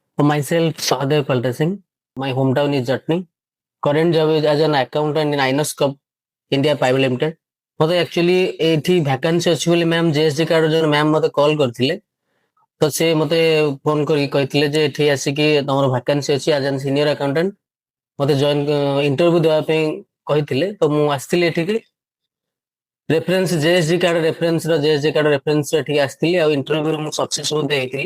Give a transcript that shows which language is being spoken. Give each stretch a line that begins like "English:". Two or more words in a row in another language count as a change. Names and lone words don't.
English: Myself, Sahadev Palta Singh. My hometown is Jatni. Current job is as an accountant in Inox Cup India Private Limited.
Odia: ମତେ ଆକ୍ଚୁଆଲି ଏଇଠି ଭ୍ୟାକାନ୍ସି ଅଛି ବୋଲି ମ୍ୟାମ୍ ଜେଏସଡି କାର୍ଡ ଜଣେ ମ୍ୟାମ୍ ମତେ କଲ୍ କରିଥିଲେ। ତ ସେ ମତେ ଫୋନ କରିକି କହିଥିଲେ ଯେ ଏଠି ଆସିକି ତମର ଭ୍ୟାକାନ୍ସି ଅଛି
English: as an senior accountant
Odia: ମତେ
English: join interview
Odia: ଦେବା ପାଇଁ କହିଥିଲେ। ତ ମୁଁ ଆସିଥିଲି ଏଠିକି ରେଫରେନ୍ସ ଜେଏସଡି କାର୍ଡ ରେଫରେନ୍ସ ଏଠିକି ଆସିଥିଲି ଆଉ ଇଣ୍ଟରଭ୍ୟୁରେ ମୁଁ ସକ୍ସେସ୍ ମଧ୍ୟ ହେଇଥିଲି।